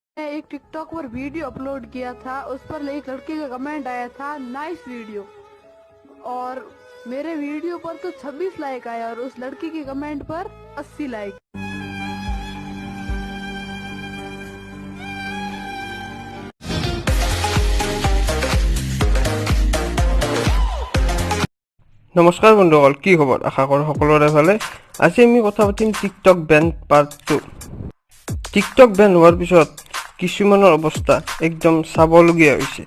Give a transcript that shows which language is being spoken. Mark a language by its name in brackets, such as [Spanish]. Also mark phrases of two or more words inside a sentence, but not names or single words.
[Hindi] एक टिकटॉक पर वीडियो अपलोड किया था, उस पर एक लड़के का कमेंट आया था नाइस वीडियो, और मेरे वीडियो पर तो 26 लाइक आया और उस लड़की के कमेंट पर 80 लाइक। [Assamese] নমস্কাৰ বন্ধুসকল, কি খবৰ? আশা কৰোঁ সকলোৰে ভালে। আজি আমি কথা পাতিম টিকটক বেন পাৰ্ট 2। টিকটক বেন হোৱাৰ পিছত কিছুমানৰ অৱস্থা একদম চাবলগীয়া হৈছে।